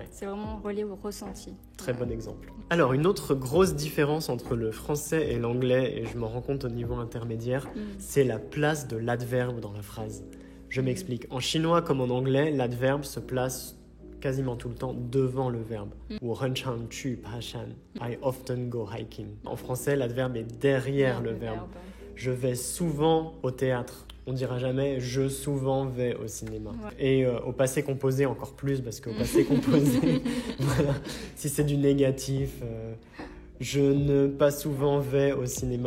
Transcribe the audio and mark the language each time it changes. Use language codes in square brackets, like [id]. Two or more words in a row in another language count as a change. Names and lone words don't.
[fr] C'est vraiment relié au ressenti. très bon exemple. Alors une autre grosse différence entre le français et l'anglais, et je m'en rends compte au niveau intermédiaire, c'est la place de l'adverbe dans la phrase. Je m'explique. En chinois comme en anglais, l'adverbe se place quasiment tout le temps devant le verbe. [zh] 我很常去爬山. [en] I often go hiking. [fr] En français, l'adverbe est derrière le verbe. Je vais souvent au théâtre. On dira jamais je souvent vais au cinéma. Ouais. Et au passé composé encore plus parce qu'au passé composé, voilà, si c'est du négatif, je ne pas souvent vais au cinéma.